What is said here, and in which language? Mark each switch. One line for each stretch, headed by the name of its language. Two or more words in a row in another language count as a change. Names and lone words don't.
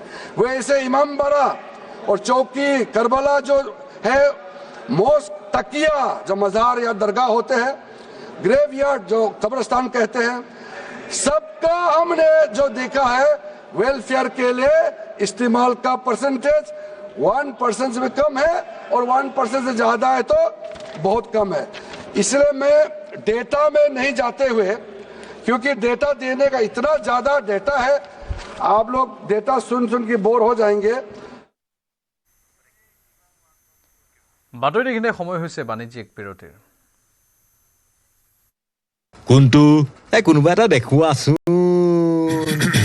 Hindi: वैसे इमाम बाड़ा और चौकी करबला जो है, मोस्क, तकिया जो मजार या दरगाह होते हैं, ग्रेवयार्ड जो कब्रिस्तान कहते हैं, सबका हमने जो देखा है वेलफेयर के लिए इस्तेमाल का परसेंटेज 1% से भी कम है, और 1% से ज्यादा है तो बहुत कम है। इसलिए मैं डेटा में नहीं जाते हुए, क्योंकि डेटा देने का इतना ज्यादा डेटा है, आप लोग डेटा सुन के बोर हो जाएंगे।
Assamese: বাতৰিখিনি সময় হৈছে বাণিজ্যিক বিৰতিৰ। কোনটো কোনোবা এটা দেখুৱাচোন।